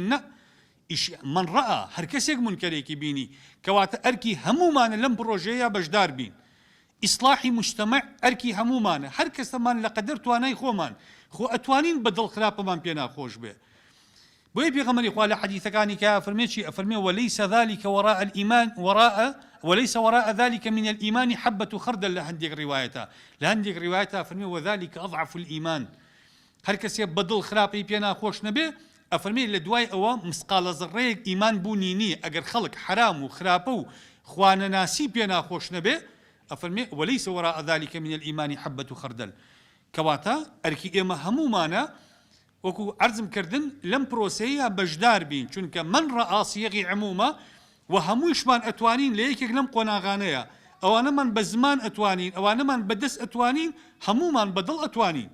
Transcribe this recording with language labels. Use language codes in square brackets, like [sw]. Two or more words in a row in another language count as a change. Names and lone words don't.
[ckb] نە، ئیش [ar] من ڕەئا، [ckb] هەر کەسێک مونکەرێکی بینی، کەواتە ئەرکی هەمومانە لەم پرۆژەیە بەشدار بین. ئیسلاحی مجتەمع ئەرکی هەمومانە، هەر کەسەمان لە قەدەر توانای خۆمان، خۆ ئەتوانین بەدڵ خراپەمان پێ ناخۆش بێ. بۆیە پێغەمبەری خوا لە حەدیثەکانی کە ئەفەرمێ چی؟ [ar] ئەفەرمێ وەلەیسە ذلك وراء الإيمان وليس وراء ذلك من الإيمان حبة خردل [ckb] لە هەندێک ڕیوایەتە، لە هەندێک ڕیوایەتە ئەفەرمێ [ar] وذلك أضعف الإيمان. [ckb] هەر کەسێ بەدڵ خراپی پێ ناخۆش نەبێ، ئەفەرمێ لە دوای ئەوە مسقالە زەڕەیەک ئیمان بوونی نییە. ئەگەر خەڵک حرام و خراپە و خوانەناسی پێ ناخۆش نەبێ، ئەفەرمێ [ar] وليس وراء ذلك من الإيمان حبة خردل. [ckb] کەواتە ئەرکی ئێمە هەمومانە وەکو عەرزم کردن لەم پرۆسەیە بەشدار بین، چونکە [ar] من ڕەئا [ckb] سیغی عمومە و هەموویشمان ئەتوانین لە یەکێک لەم قۆناغانەیە، ئەوانەمان بە زمان ئەتوانین، ئەوانەمان بەدەست ئەتوانین، هەموومان بەدڵ ئەتوانین.